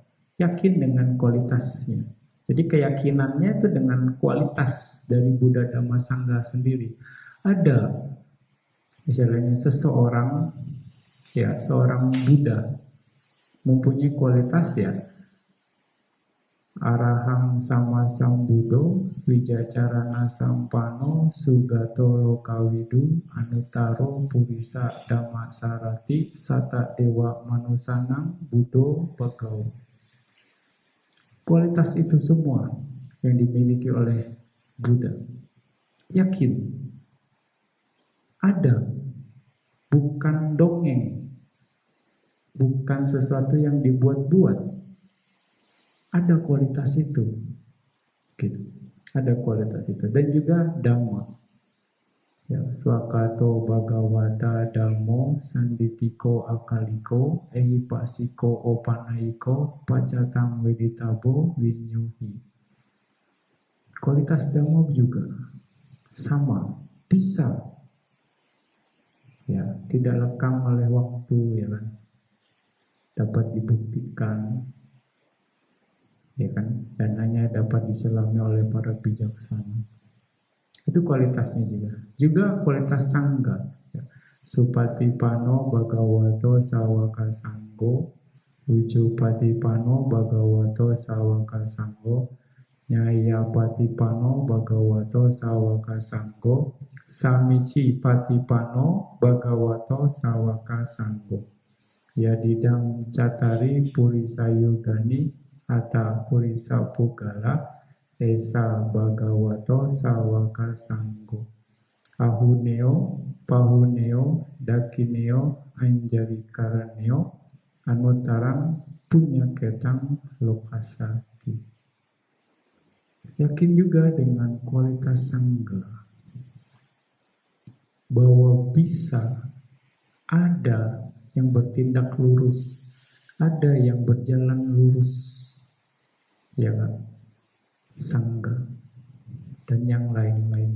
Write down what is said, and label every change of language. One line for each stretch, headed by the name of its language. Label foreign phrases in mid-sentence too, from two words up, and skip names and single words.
Indonesian: Yakin dengan kualitasnya. Jadi keyakinannya itu dengan kualitas dari Buddha Dhamma Sangha sendiri. Ada misalnya seseorang, ya seorang Buddha mempunyai kualitas ya
Pali: Arahang sama sambudo wijacarana sampano sugato lokawidu anutaro purisa dhamma sarati sata dewa manusanang budo bagau.
Indonesian: Kualitas itu semua yang dimiliki oleh Buddha. Yakin ada, bukan dongeng, bukan sesuatu yang dibuat-buat. Ada kualitas itu, gitu. Ada kualitas itu, dan juga dhamma. Ya,
Pali: swakato bhagavata dhammo sanditiko akaliko ehipasiko opanaiko pacatang weditabo winyuhi.
Indonesian: Kualitas dhamma juga sama, bisa, ya, tidak lekang oleh waktu, ya kan, dapat dibuktikan, ya kan, dan hanya dapat diselami oleh para bijaksana. Itu kualitasnya juga. Juga kualitas sangga. Ya.
Pali: Supatipano bhagavato sawaka sanggo, Ujupatipano bhagavato sawaka sanggo, Nyayapatipano bhagavato sawaka sanggo, Samici patipano bhagavato sawaka sanggo. Yadidang catari purisayugani Ata purisa pugala esa bhagavato sawaka sanggo. Ahuneo pahuneo dakineo anjarikaraneo anutarang punya ketang lokasati.
Indonesian: Yakin juga dengan kualitas sangga bahwa bisa ada yang bertindak lurus, ada yang berjalan lurus, ya kan, sangga dan yang lain-lain.